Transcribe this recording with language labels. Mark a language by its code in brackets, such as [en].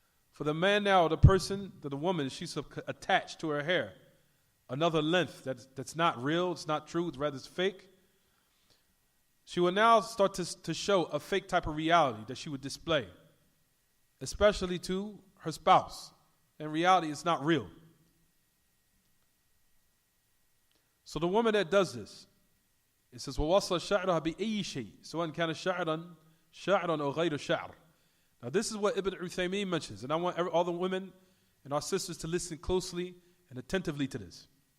[en] For the man now, the person, the woman, she's attached to her hair another length that's not real, it's not true, it's rather it's fake. She will now start to show a fake type of reality that she would display, especially to her spouse. In reality, it's not real. So the woman that does this, it says, [ar] وَوَصَّلَ شَعْرَهَا بِأَيِّ شَيْءٍ سواء كان شعرا أو غير شعر. [en] Now this is what Ibn Uthaymeen mentions, and I want all the women and our sisters to listen closely and attentively to this.